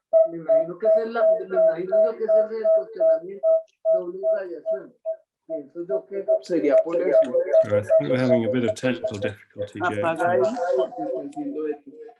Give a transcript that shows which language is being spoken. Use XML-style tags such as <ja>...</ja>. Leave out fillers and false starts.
<es>Me imagino que es lo que es el cuestionamiento, doble radiación. Pienso yo que sería por eso.</es> <en>I think we're having a bit of technical difficulty, Joe.</en> <es>Apaga ahí porque está haciendo esto.</es>